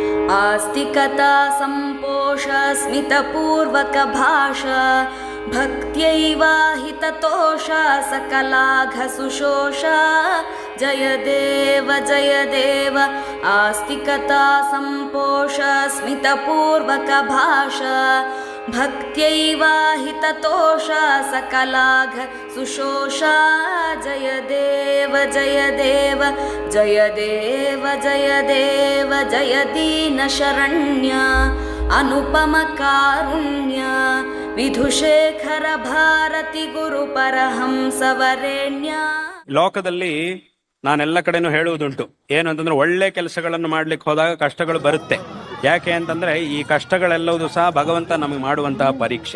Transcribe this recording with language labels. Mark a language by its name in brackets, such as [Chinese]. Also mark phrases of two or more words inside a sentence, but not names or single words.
[Sanskrit] आस्तिकता सम्पोष स्मितपूर्वक भाषा भक्त्यैवाहिततोष सकलाघ सुशोष जय देव आस्तिकता सम्पोष स्मितपूर्वक भाषा भक्त्यैवाहिततोष सकलाघ सुशोष जय देव जय दीन शरण्य अनुपम कारुण्य ವಿಧುಶೇಖರ ಭಾರತಿ ಗುರು ಪರಹಂಸವರೇಣ್ಯ. [Kannada] ಲೋಕದಲ್ಲಿ ನಾನೆಲ್ಲ ಕಡೆನೂ ಹೇಳುವುದುಂಟು, ಏನು ಅಂತಂದ್ರೆ ಒಳ್ಳೆ ಕೆಲಸಗಳನ್ನು ಮಾಡ್ಲಿಕ್ಕೆ ಹೋದಾಗ ಕಷ್ಟಗಳು ಬರುತ್ತೆ. ಯಾಕೆ ಅಂತಂದ್ರೆ ಈ ಕಷ್ಟಗಳೆಲ್ಲವೂ ಸಹ ಭಗವಂತ ನಮಗೆ ಮಾಡುವಂತಹ ಪರೀಕ್ಷೆ.